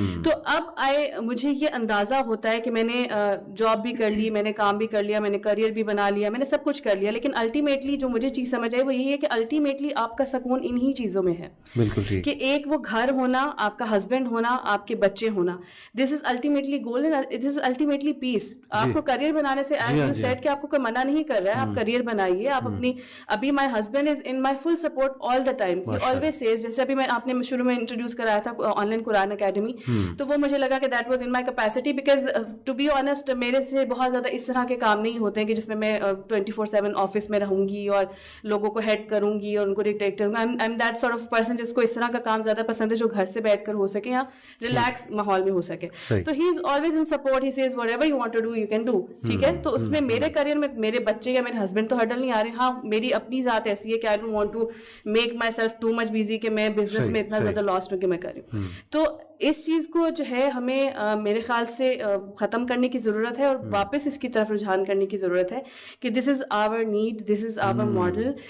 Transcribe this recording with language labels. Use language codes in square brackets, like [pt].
[ur] تو اب مجھے یہ اندازہ ہوتا ہے کہ میں نے جاب بھی کر لی, میں نے کام بھی کر لیا, میں نے کریئر بھی بنا لیا, میں نے سب کچھ کر لیا, لیکن الٹیمیٹلی جو مجھے چیز سمجھ آئی وہ یہی ہے کہ الٹیمیٹلی آپ کا سکون انہی چیزوں میں ہے. کہ ایک وہ گھر ہونا, آپ کا ہسبینڈ ہونا, آپ کے بچے ہونا, [en] This is ultimately goal and this is ultimately peace. [ur] آپ کو کریئر بنانے سے [en] as you said [ur] کہ آپ کو کوئی منع نہیں کر رہا ہے, آپ کریئر بنائیے. آپ اپنی ابھی [en] my husband is in my full support all the time. He always says, [ur] جیسے ابھی آپ نے شروع میں انٹروڈیوس کرایا تھا آن لائن قرآن اکیڈمی, تو وہ مجھے لگا کہ [en] that was in my capacity because to be honest [ur] میرے سے بہت زیادہ اس طرح کے کام نہیں ہوتے ہیں کہ جس میں 24/7 آفس میں رہوں گی اور لوگوں کو ہیڈ کروں گی اور ان کو ڈکٹیٹ کروں گی. [en] I'm that sort of person [ur] جس کو اس طرح کا کام زیادہ پسند ہے جو گھر سے بیٹھ کر ہو سکے یا ریلیکس ماحول میں ہو سکے. تو [en] he is always in support. He says whatever you want to do you can do. [ur] ٹھیک ہے, تو اس میں میرے کریئر میں میرے بچے یا میرے ہسبینڈ تو ہرڈل نہیں آ رہے. ہاں میری اپنی ذات ایسی ہے کہ [en] I don't want to make myself too much busy [ur] کہ میں بزنس میں اتنا زیادہ لاسٹ ہوں کہ میں کروں. تو اس چیز کو جو ہے ہمیں میرے خیال سے ختم کرنے کی ضرورت ہے اور واپس اس کی طرف رجحان کرنے کی ضرورت ہے کہ [en] This is our need, this is our model.